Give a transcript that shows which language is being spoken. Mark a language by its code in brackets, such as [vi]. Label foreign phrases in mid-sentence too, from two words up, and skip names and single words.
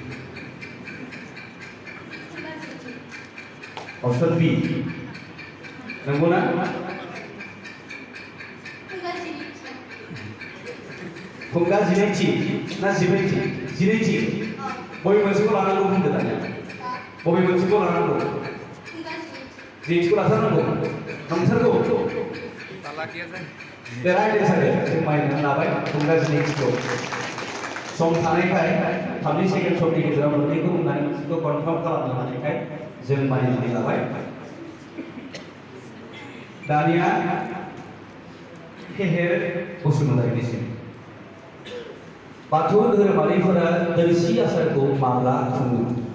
[en] option B [brx] नंगौना खुंगा 12थि ना 12थि 12थि बबे मोनसेखौ लानांगौ बुंदो दानिया बबे मोनसेखौ लानांगौ 12थिखौ लाथारनांगौ नंथारगौ [en] The right answer is my name. Congratulations. [brx] Song थानायखाय 30 सेकेन्ड समनि गेजेराव मोननैखौ बुंनानै मोनसेखौ कनफार्म खालामनो हानायखाय जों मानिनानै लाबाय। दानिया फेहेर बसुमतारीनिसिम बाथौ धोरोमारिफोरा दोरसि आसारखौ माब्ला खुङो?